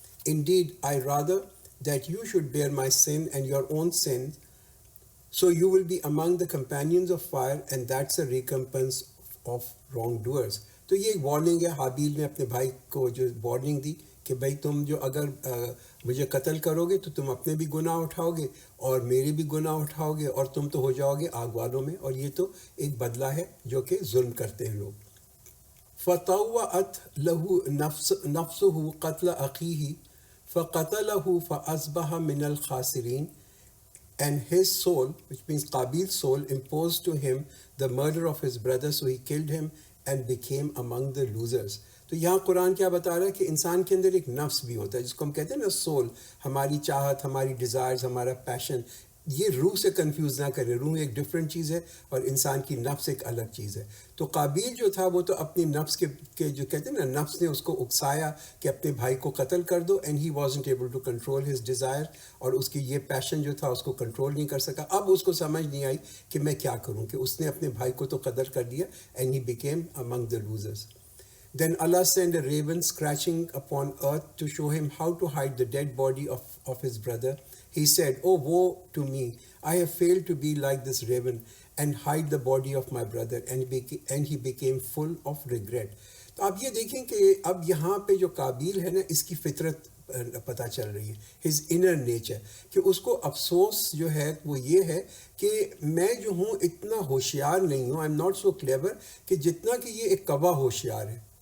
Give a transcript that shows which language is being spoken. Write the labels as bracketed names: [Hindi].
[English] Indeed, I rather that you should bear my sin and your own sin, so you will be among the companions of fire, and that's a recompense of wrongdoers. [Urdu] تو یہ ایک warning ہے، حابیل نے اپنے بھائی کو جو warning دی کہ بھائی تم جو اگر مجھے قتل کرو گے تو تم اپنے بھی گناہ اٹھاؤ گے اور میرے بھی گناہ اٹھاؤ گے اور تم تو ہو جاؤ گے آگ والوں میں، اور یہ تو ایک بدلہ ہے جو کہ ظلم کرتے ہیں لوگ. [Arabic] فطوعت له نفسه قتل اخیہ فقتله فاصبح من الخاسرین. [English] And his soul, which means Qabil's soul, imposed to him the murder of his brother, so he killed him and became among the losers. [Urdu] تو یہاں قرآن کیا بتا رہا ہے کہ انسان کے اندر ایک نفس بھی ہوتا ہے جس کو ہم کہتے ہیں نا سول، ہماری چاہت، ہماری ڈیزائرز، ہمارا پیشن. یہ روح سے کنفیوز نہ کرے، روح ایک ڈفرینٹ چیز ہے اور انسان کی نفس ایک الگ چیز ہے. تو قابیل جو تھا وہ تو اپنی نفس کے جو کہتے ہیں نا، نفس نے اس کو اکسایا کہ اپنے بھائی کو قتل کر دو، [English] and he wasn't able to control his desire, [Urdu] اور اس کی یہ پیشن جو تھا اس کو کنٹرول نہیں کر سکا. اب اس کو سمجھ نہیں آئی کہ میں کیا کروں، کہ اس نے اپنے بھائی کو تو قتل کر دیا، [English] And he became among the losers. Then Allah sent a raven scratching upon earth to show him how to hide the dead body of his brother. He said, "Oh, woe to me! I have failed to be like this raven and hide the body of my brother." And he became full of regret. [Urdu] تو آپ یہ دیکھیں کہ اب یہاں پہ جو قابیل ہے نا، اس کی فطرت پتہ چل رہی ہے، [English] his inner nature، [Urdu] کہ اس کو افسوس جو ہے وہ یہ ہے کہ میں جو ہوں اتنا ہوشیار نہیں ہوں، [English] I'm not so clever، [Urdu] کہ جتنا کہ یہ ایک کوا ہوشیار ہے.